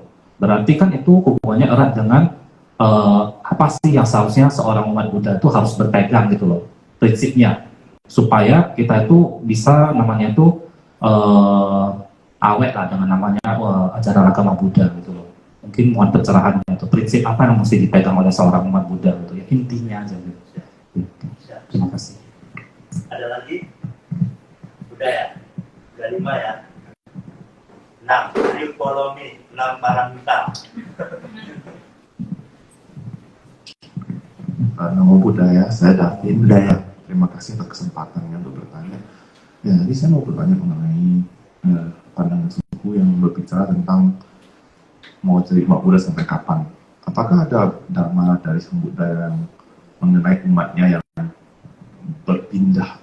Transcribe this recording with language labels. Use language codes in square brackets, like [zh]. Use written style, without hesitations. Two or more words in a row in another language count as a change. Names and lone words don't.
[id] Berarti kan itu hubungannya erat dengan apa sih yang seharusnya seorang umat Buddha itu harus berpegang gitu loh, prinsipnya, supaya kita itu bisa namanya itu awet lah dengan namanya ajaran agama Buddha gitu loh. Mungkin mohon pencerahannya itu prinsip apa yang mesti dipegang oleh seorang umat Buddha gitu ya, intinya aja gitu. Terima kasih. Ada lagi? Udah ya? Udah 5 ya? 6. Triukolomi, 6 paramita. [pi] Namo Buddhaya, [id] saya Davin. Buddhaya. Terima kasih atas kesempatannya untuk bertanya. Ya, jadi saya mau bertanya mengenai pandangan suku yang berbicara tentang mau jadi umat Buddha sampai kapan. Apakah ada dharma dari Sang Buddha yang mengenai umatnya yang berpindah?